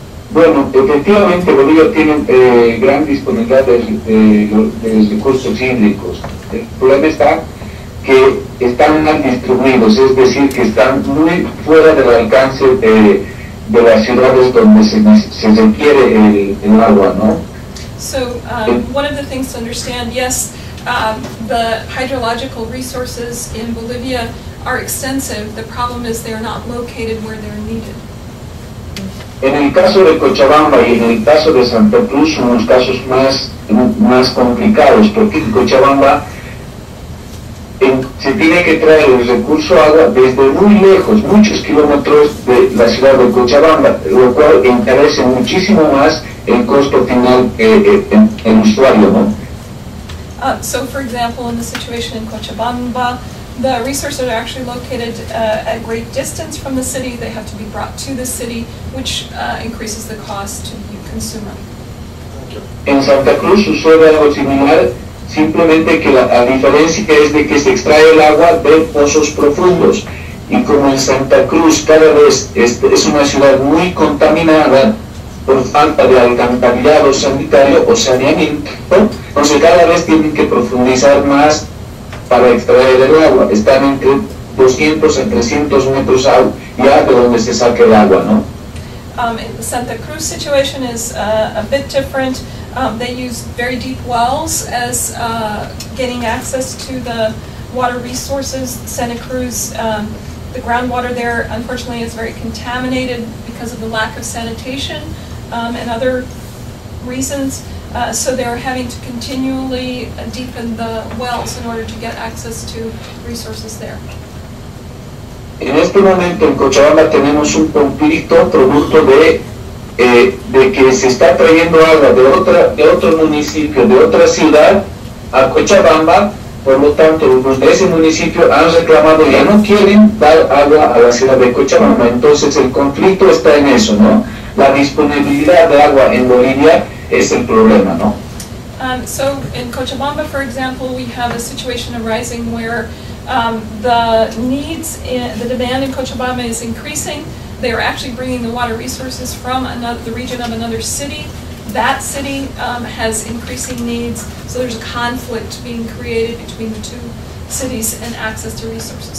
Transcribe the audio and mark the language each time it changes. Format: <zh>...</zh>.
<es>Bueno, efectivamente Bolivia tiene gran disponibilidad de recursos hídricos. El problema está que están mal distribuidos, es decir, que están muy fuera del alcance de las ciudades donde se requiere el agua, ¿no?</es> <en>So, one of the things to understand, yes, the hydrological resources in Bolivia are extensive. The problem is they're not located where they're needed.</en> <es>En el caso de Cochabamba y en el caso de Santa Cruz son los casos más complicados, porque en Cochabamba se tiene que traer el recurso agua desde muy lejos, muchos kilómetros de la ciudad de Cochabamba, lo cual encarece muchísimo más el costo final el usuario, ¿no?</es> <en>So, for example, in the situation in Cochabamba, the resources are actually located at great distance from the city. They have to be brought to the city, which increases the cost to the consumer.</en> <es>En Santa Cruz sucede algo similar, simplemente que la diferencia es de que se extrae el agua de pozos profundos. Y como en Santa Cruz cada vez es una ciudad muy contaminada por falta de alcantarillado sanitario o saneamiento, entonces cada vez tienen que profundizar más para extraer el agua. Están entre 200 a 300 metros ya de donde se saque el agua, ¿no?</es> <en>The Santa Cruz situation is a bit different. They use very deep wells as getting access to the water resources. Santa Cruz, the groundwater there, unfortunately, is very contaminated because of the lack of sanitation and other reasons. So they're having to continually deepen the wells in order to get access to resources there.</en> <es>En este momento en Cochabamba tenemos un conflicto producto de que se está trayendo agua de otro municipio, de otra ciudad a Cochabamba. Por lo tanto, los de ese municipio han reclamado, ya no quieren dar agua a la ciudad de Cochabamba. Entonces el conflicto está en eso, ¿no? La disponibilidad de agua en Bolivia es el problema, ¿no?</es> <en>So in Cochabamba, for example, we have a situation arising where the demand in Cochabamba is increasing. They are actually bringing the water resources from the region of another city. That city has increasing needs, so there's a conflict being created between the two cities and access to resources.</en>